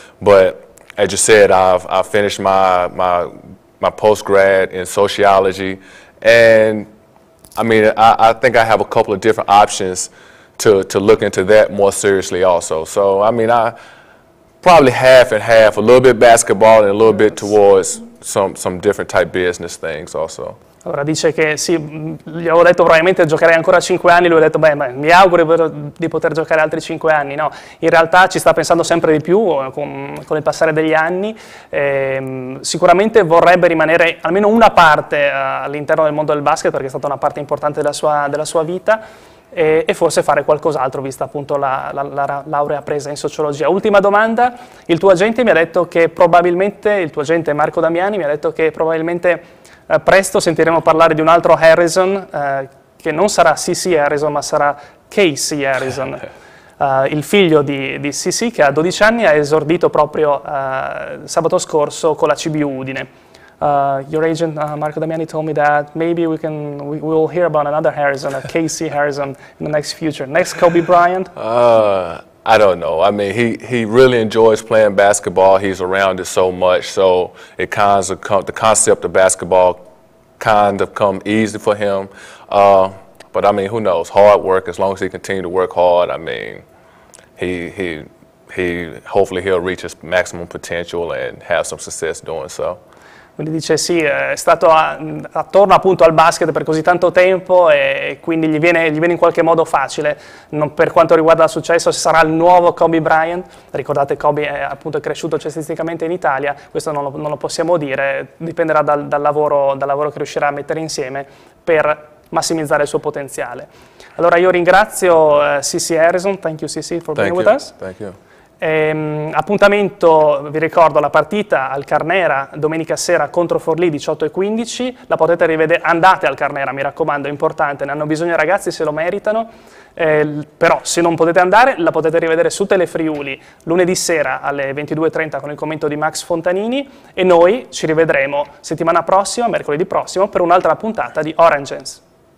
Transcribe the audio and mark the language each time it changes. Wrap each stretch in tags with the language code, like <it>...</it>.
<en>But as you said, I've finished my post-grad in sociology. And I mean, I think I have a couple of different options to look into that more seriously also. So, I mean, I probably half and half, a little bit basketball and a little bit towards some different type business things also.</en> <it>Allora dice che sì, gli avevo detto probabilmente giocherei ancora 5 anni, lui ha detto beh, mi auguro di poter giocare altri 5 anni, no, in realtà ci sta pensando sempre di più con il passare degli anni, sicuramente vorrebbe rimanere almeno una parte all'interno del mondo del basket perché è stata una parte importante della sua vita e forse fare qualcos'altro vista appunto la laurea presa in sociologia. Ultima domanda, il tuo agente mi ha detto che probabilmente, il tuo agente Marco Damiani mi ha detto che probabilmente presto sentiremo parlare di un altro Harrison, che non sarà CC Harrison, ma sarà Casey Harrison, il figlio di CC, che a 12 anni ha esordito proprio sabato scorso con la CBU Udine.</it> <en>Your agent, Marco Damiani, told me that maybe we will hear about another Harrison, a Casey Harrison, in the next future. Next Kobe Bryant? I don't know. I mean, he really enjoys playing basketball. He's around it so much, so it the concept of basketball kind of come easy for him. But I mean, who knows? Hard work. As long as he continues to work hard, I mean, he hopefully he'll reach his maximum potential and have some success doing so.</en> <it>Quindi dice sì, è stato attorno appunto al basket per così tanto tempo e quindi gli viene in qualche modo facile. Per quanto riguarda il successo, se sarà il nuovo Kobe Bryant, ricordate Kobe è cresciuto cestisticamente in Italia, questo non lo possiamo dire, dipenderà dal lavoro che riuscirà a mettere insieme per massimizzare il suo potenziale. Allora io ringrazio CC Harrison,</it> <en>thank you CC for being with us. Thank you.</en> <it>Appuntamento, vi ricordo, la partita al Carnera domenica sera contro Forlì 18:15, la potete rivedere, andate al Carnera, mi raccomando, è importante, ne hanno bisogno i ragazzi, se lo meritano, però se non potete andare la potete rivedere su TeleFriuli lunedì sera alle 22:30 con il commento di Max Fontanini e noi ci rivedremo settimana prossima, mercoledì prossimo, per un'altra puntata di Orangens.</it>